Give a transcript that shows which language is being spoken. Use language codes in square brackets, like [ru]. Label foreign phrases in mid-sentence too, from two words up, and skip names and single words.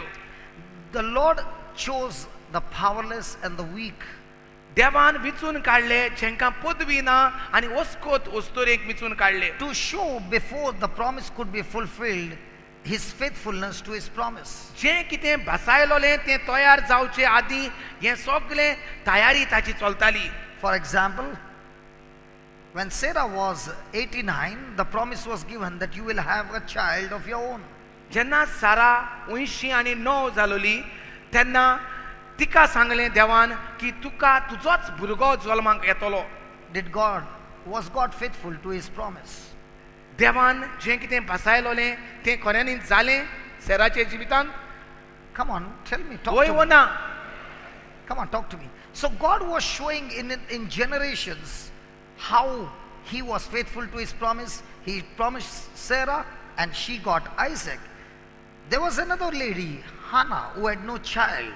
[en] The Lord chose the powerless and the weak. [kok] देवान विचून काडले जेंकां पदवी ना आनी वस्कोत वस्तोरेक विचून काडले. [en] To show before the promise could be fulfilled his faithfulness to his promise. [kok] जें कितें भासायलोलें तें तयार जावचे आदीं हें सगळें तयारी ताची चलताली. [en] For example, when Sarah was 89, the promise was given that you will have a child of your own. [kok] जेन्ना सारा 89 जालोली तेन्ना तिका सांगलें देवान की तुका तुजोच भुरगो जल्माक येतलो. [en] Was God faithful to his promise? [kok] देवान जें कितें भासायलोलें तें खऱ्यांनीच जालें सेराचे जिवितांत? [en] Come on, tell me, talk [kok] वय [en] to वो me. [kok] ना? [en] Come on, talk to me. So God was showing in generations how he was faithful to his promise. He promised Sarah and she got Isaac. There was another lady, Hannah, who had no child.